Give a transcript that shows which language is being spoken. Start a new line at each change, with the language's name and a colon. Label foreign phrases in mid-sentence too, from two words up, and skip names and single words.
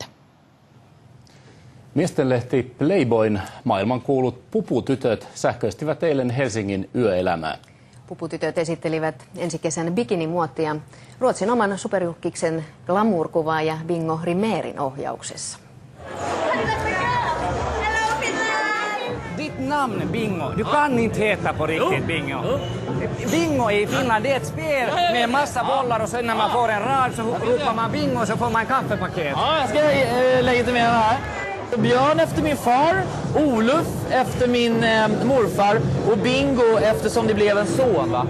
Finnish: Miestenlehti Playboyn maailmankuulut puputytöt sähköistivät eilen Helsingin yöelämää. Puputytöt esittelivät ensi kesän bikinimuottia Ruotsin oman superjulkiksen glamour-kuvaaja Bingo Rimérin ohjauksessa.
Swedish: Ditt namn Bingo, du kan inte heta på riktigt Bingo. Bingo i Finland det är ett spel med en massa bollar och sen när man får en rad så ropar man bingo så får man en kaffepaket. Ja, jag ska legitimera här. Björn efter min far, Olof efter min morfar och Bingo eftersom det blev en son, va?